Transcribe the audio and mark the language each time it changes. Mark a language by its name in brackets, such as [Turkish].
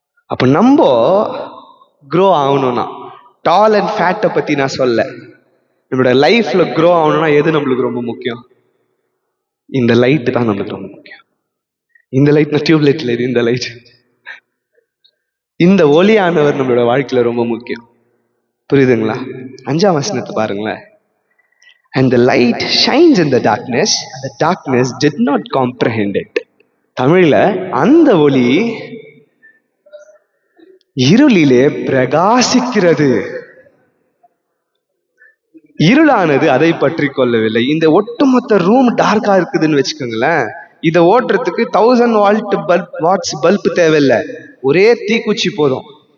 [Tamil] அப்ப நம்ம க்ரோ ஆகணும்னா, டால் அண்ட் ஃபேட்டை பத்தி நான் சொல்ல, நம்மளோட லைஃப்ல க்ரோ ஆகணும்னா எது நம்மளுக்கு ரொம்ப முக்கியம்? இந்த லைட் தான் நம்மளுக்கு ரொம்ப முக்கியம். இந்த லைட் டியூப் லைட்ல இது, இந்த லைட், இந்த ஒளியானவர் நம்மளோட வாழ்க்கையில ரொம்ப முக்கியம். புரியுதுங்களா? 5ஆம் வசனத்தை பாருங்களேன். [English] And the light shines in the darkness, and the darkness did not comprehend it. [Tamil] தமிழ்ல அந்த ஒளி இருளிலே பிரகாசிக்கிறது, இருளானது அதை பற்றி கொள்ளவில்லை. இந்த ஒட்டுமொத்த ரூம் டார்க்கா இருக்குதுன்னு வச்சுக்கோங்களேன், இதை ஓட்டுறதுக்கு 1000 வாட்ஸ் பல்ப் தேவையில்லை, ஒரே தீக்குச்சி போதும்.